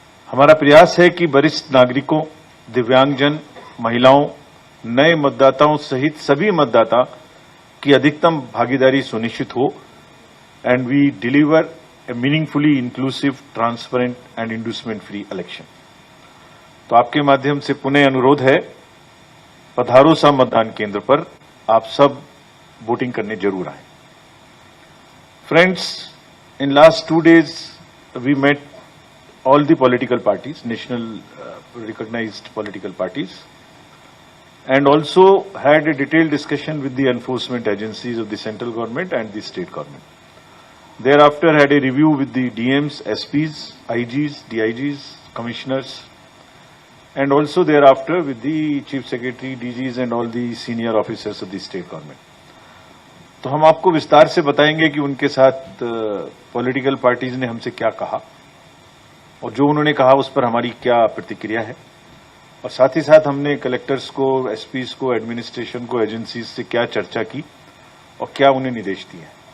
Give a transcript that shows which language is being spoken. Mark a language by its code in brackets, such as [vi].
[hi] हमारा प्रयास है कि वरिष्ठ नागरिकों, दिव्यांगजन, महिलाओं, नए मतदाताओं सहित सभी मतदाता की अधिकतम भागीदारी सुनिश्चित हो [en] And we deliver a meaningfully inclusive, transparent and inducement free election. [hi] तो आपके माध्यम से पुनः अनुरोध है, पधारो सा मतदान केंद्र पर आप सब वोटिंग करने जरूर आए। [en] Friends, in last 2 days we met all the political parties, national recognized political parties, and also had a detailed discussion with the enforcement agencies of the central government and the state government. Thereafter had a review with the DMs, SPs, IGs, DIGs, commissioners, and also thereafter with the chief secretary, DGs and all the senior officers of the state government. [hi] तो हम आपको विस्तार से बताएंगे कि उनके साथ political parties ने हमसे क्या कहा और जो उन्होंने कहा उस पर हमारी क्या प्रतिक्रिया है, और साथ ही साथ हमने कलेक्टर्स को, एसपीज को, एडमिनिस्ट्रेशन को, एजेंसीज से क्या चर्चा की और क्या उन्हें निर्देश दिए।